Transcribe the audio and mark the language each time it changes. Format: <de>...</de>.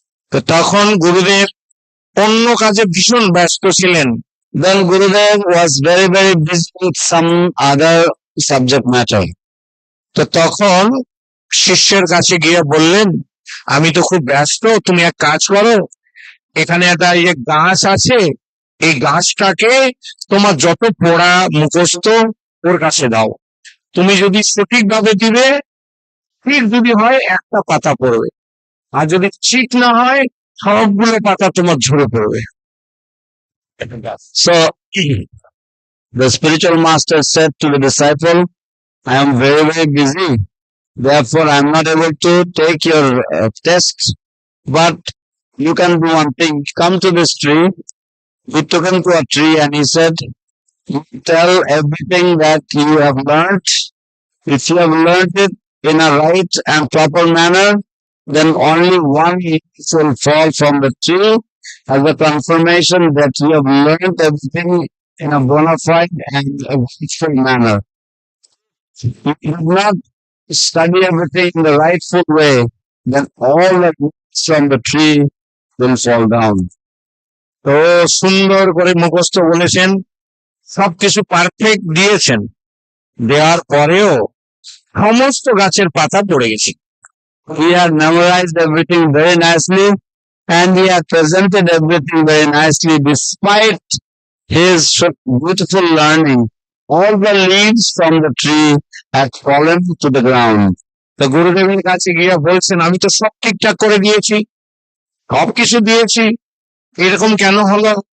<bn>তো তখন গুরুদেব অন্য কাজে ভীষণ ব্যস্ত ছিলেন।</bn> <en>Then Gurudev was very, very busy with some other subject matter.</en> <bn>তো তখন শিষ্যের কাছে গিয়ে বললেন, আমি তো খুব ব্যস্ত, তুমি এক কাজ করো, এখানে একটা এই গাছ আছে, এই গাছটাকে তোমার যত পড়া মুখস্থ ওর কাছে দাও, তুমি যদি সঠিকভাবে দিবে, ঠিক যদি হয় একটা পাতা পড়বে, আর যদি ঠিক না হয় সবগুলো পাতা তোমার ঝরে পড়বে।</bn> <en>So the spiritual master said to the disciple, I am very, very busy. Therefore, I am not able to take your test. But you can do one thing. Come to this tree. He took him to a tree and he said, tell everything that you have learnt. If you have learnt it in a right and proper manner, then only one leaf will fall from the tree as a confirmation that you have learnt everything in a bona fide and a rightful manner. If you do not study everything in the rightful way, then all the leaves from the tree will fall down.</en> <bn>তো সুন্দর করে মুখস্থ বলেছেন, সবকিছু perfect দিয়েছেন, দেওয়ার পরেও সমস্ত গাছের পাতা পড়ে গেছে।</bn> <en>He had memorized everything very nicely and he had presented everything very nicely despite his beautiful learning. All the leaves from the tree had fallen to the ground.</en> <bn>তো গুরুদেবের কাছে গিয়ে বলছেন, আমি তো সব ঠিকঠাক করে দিয়েছি, সবকিছু দিয়েছি, এরকম কেন হলো?</bn>